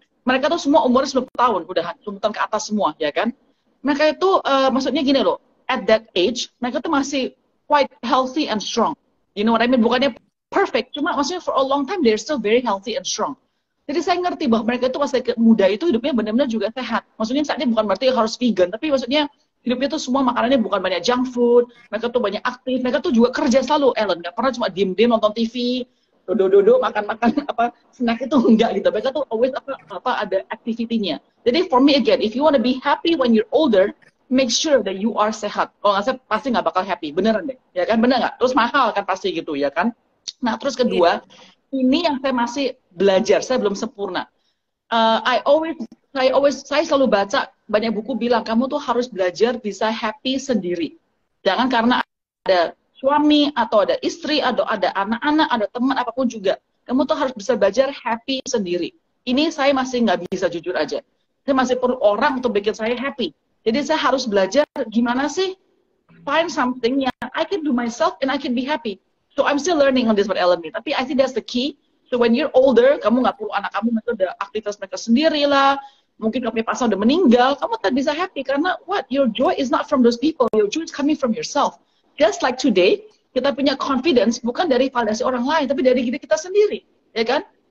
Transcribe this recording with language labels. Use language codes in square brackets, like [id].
[id] Mereka tuh semua umurnya 90 tahun, udah 90 tahun ke atas semua, ya kan? Mereka itu maksudnya gini loh. [en] At that age, [id] mereka tuh masih [en] quite healthy and strong. You know what I mean? Bukannya perfect, [id] cuma maksudnya [en] for a long time they're still very healthy and strong. [id] Jadi saya ngerti bahwa mereka itu pas muda itu hidupnya benar-benar juga sehat. Maksudnya saatnya bukan berarti harus vegan, tapi maksudnya hidupnya tuh semua makanannya bukan banyak junk food, mereka tuh banyak aktif, mereka tuh juga kerja selalu, Ellen. Nggak pernah cuma diem-diem nonton TV, dodo makan-makan snack itu enggak gitu. Mereka tuh always ada activity-nya. [en] Jadi for me again, if you want to be happy when you're older, make sure that you are sehat. [id] Kalau nggak sehat, pasti nggak bakal happy. Beneran deh. Ya kan? Bener nggak? Terus mahal kan pasti gitu, ya kan? Nah, terus kedua, ini yang saya masih belajar. Saya belum sempurna. Saya selalu baca, banyak buku bilang, kamu tuh harus belajar bisa happy sendiri. Jangan karena ada suami, atau ada istri, atau ada anak-anak, ada teman, apapun juga. Kamu tuh harus bisa belajar happy sendiri. Ini saya masih nggak bisa, jujur aja. Saya masih perlu orang untuk bikin saya happy. Jadi saya harus belajar gimana sih [en] find something [id] yang [en] I can do myself and I can be happy. So I'm still learning on this with Ellen. Tapi I think that's the key. So when you're older, [id] kamu nggak perlu anak kamu itu udah aktivitas mereka sendiri lah. Mungkin kamu punya pasangan udah meninggal, kamu tak bisa happy karena what? [en] Your joy is not from those people. Your joy is coming from yourself. Just like today, [id] kita punya confidence bukan dari validasi orang lain, tapi dari diri kita sendiri, ya kan?